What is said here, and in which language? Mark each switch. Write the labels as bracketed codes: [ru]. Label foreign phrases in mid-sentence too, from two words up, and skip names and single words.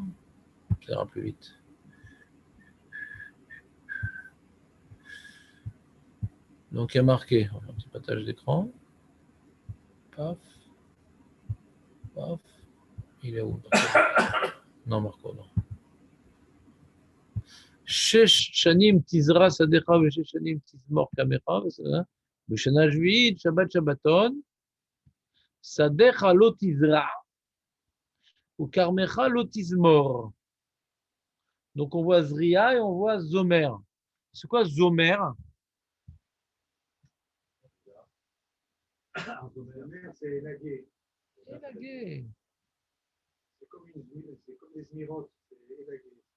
[fr] Ça ira plus vite. Donc, il y a marqué, un petit partage d'écran. Paf, paf. Il est où? Non, Marco, non. [he] שש שנים תזרע שדך ושש שנים תזמור קמך, בשנה השביעית שבת שבתון, שדך לא תזרע וכרמך לא תזמור. [fr] Donc on voit Zria et on voit Zomer. C'est quoi Zomer? C'est élagué. Élagué. C'est comme des mirotes, c'est élagué.